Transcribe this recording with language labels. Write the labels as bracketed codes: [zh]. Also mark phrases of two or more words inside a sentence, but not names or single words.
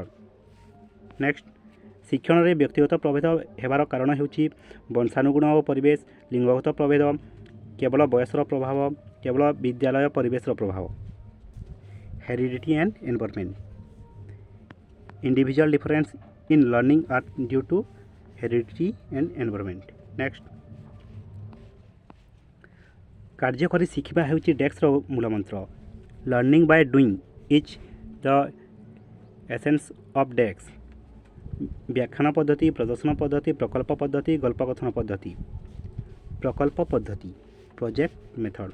[or] ନେକ୍ସଟ, ଶିକ୍ଷଣରେ ବ୍ୟକ୍ତିଗତ ପ୍ରଭେଦ ହେବାର କାରଣ ହେଉଛି ବଂଶାନୁଗୁଣ ଓ ପରିବେଶ, ଲିଙ୍ଗଗତ ପ୍ରଭେଦ, କେବଳ ବୟସର ପ୍ରଭାବ, କେବଳ ବିଦ୍ୟାଳୟ ପରିବେଶର ପ୍ରଭାବ। [en] Heredity and environment. Individual difference in learning are due to heredity and environment. Next, [or] କାର୍ଯ୍ୟ କରି ଶିଖିବା ହେଉଛି ଡେକ୍ସର ମୂଳମନ୍ତ୍ର। [en] Learning by doing is the essence of Dex. [or] ବ୍ୟାଖ୍ୟାନ ପଦ୍ଧତି, ପ୍ରଦର୍ଶନ ପଦ୍ଧତି, ପ୍ରକଳ୍ପ ପଦ୍ଧତି, ଗଳ୍ପକଥନ ପଦ୍ଧତି। ପ୍ରକଳ୍ପ ପଦ୍ଧତି, [en] project method.